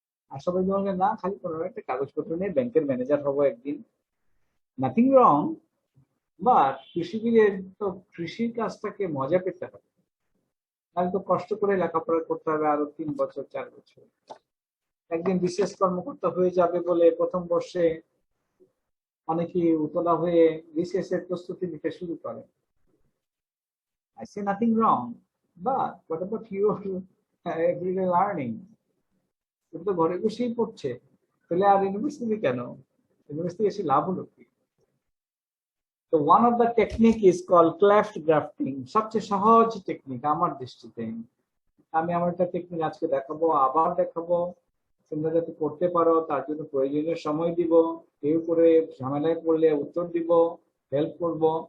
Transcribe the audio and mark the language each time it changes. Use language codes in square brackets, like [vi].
[bn] আর সবাই তোমাকে না খালি কোনো একটা কাগজপত্র নিয়ে ব্যাংকের ম্যানেজার হবো একদিন, [en] nothing wrong, but [bn] কৃষিবিদের তো কৃষির কাজটাকে মজা পেতে হবে। তাহলে তো কষ্ট করে লেখাপড়া করতে হবে আরো 3 বছর 4 বছর। একদিন বিশেষ কর্মকর্তা হয়ে যাবে বলে প্রথম বর্ষে অনেকে উতলা হয়ে বিসিএস এর প্রস্তুতি নিতে শুরু করে। [en] I say nothing wrong, but what about your everyday learning? [bn] তুমি তো ঘরে বসেই পড়ছে, তাহলে আর ইউনিভার্সিটি কেন? ইউনিভার্সিটি এসে লাভ হলো কি? [en] তো one of the technique is call cleft grafting, [bn] সবচেয়ে সহজ টেকনিক আমার দৃষ্টিতে। আমি আমার একটা টেকনিক আজকে দেখাবো, আবার দেখাবো, তোমরা যাতে করতে পারো তার জন্য প্রয়োজনীয় সময় দিব, কেউ করে ঝামেলায় পড়লে উত্তর দিব, হেল্প করব।